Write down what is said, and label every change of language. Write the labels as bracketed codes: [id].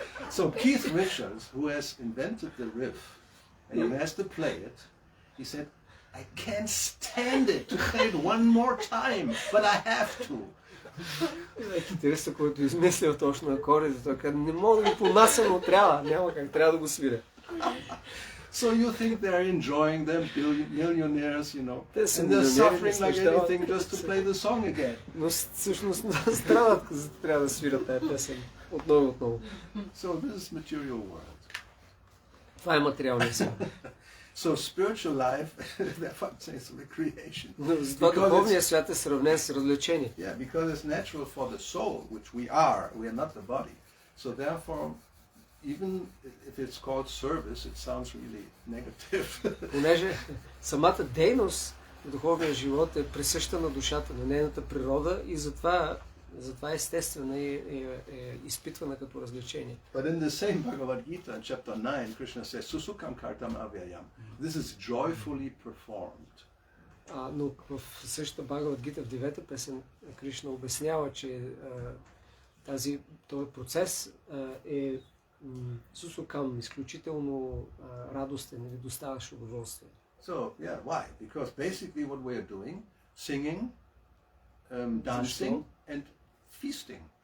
[en] So Keith Richards, who has invented the riff, and he has to play it, he said, I can't stand it to play it one more time, but I have to. [bg] Китариста, който измислил точно акордите, той каза, не мога да го понася, но няма как, трябва да го свиря. [en] So you think they're enjoying them, millionaires, and [bg] Те са [en] they're suffering like [bg] наслаждават. [en] anything just to play the song again. [bg] Но всъщност страдат, за да трябва да свирят тази песен отново. [en] So this is material world. [bg] Това е материалният свят. [en] So spiritual life, therefore it's recreation. [bg] Но затова духовният свят е сравнен с развлечение. [en] Yeah, because it's natural for the soul, which we are not the body. So therefore, even if it's called service, it sounds really negative. [bg] Понеже самата дейност в духовния живот е присъща на душата, на нейната природа и затова естествена и е изпитвана като развлечение. [en] But in the same Bhagavad Gita, in chapter 9, Krishna says, [sa] Susukam kartam avyayam. [en] This is joyfully performed. [bg] Но в същата Бхагавад Гита, в 9-та песен, Кришна обяснява, че този процес е сусукам, изключително радостен или доставащ удоволствие. [en] So, yeah, why? Because basically what we are doing, singing, dancing and feasting.